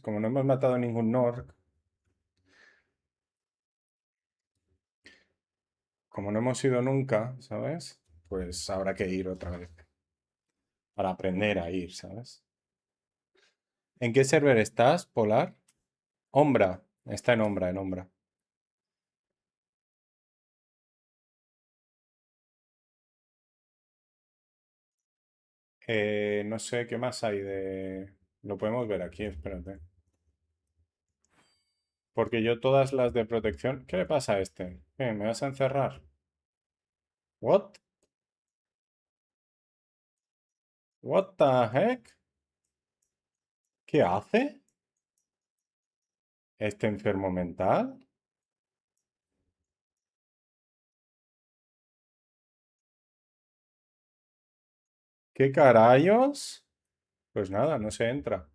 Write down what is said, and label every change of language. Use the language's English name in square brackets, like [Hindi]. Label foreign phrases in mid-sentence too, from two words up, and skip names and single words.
[Spanish] Como no hemos matado ningún Nork. Como no hemos ido nunca, ¿sabes? Pues habrá que ir otra vez. Para aprender a ir, ¿sabes? ¿En qué server estás, Polar? Ombra. Está en Ombra, en Ombra. No sé qué más hay de... Lo podemos ver aquí, espérate. Porque yo todas las de protección... ¿Qué le pasa a este? ¿Qué, me vas a encerrar? ¿What? [English] ¿What the heck? [Spanish] ¿Qué hace? ¿Este enfermo mental? ¿Qué carayos? Pues nada, no se entra.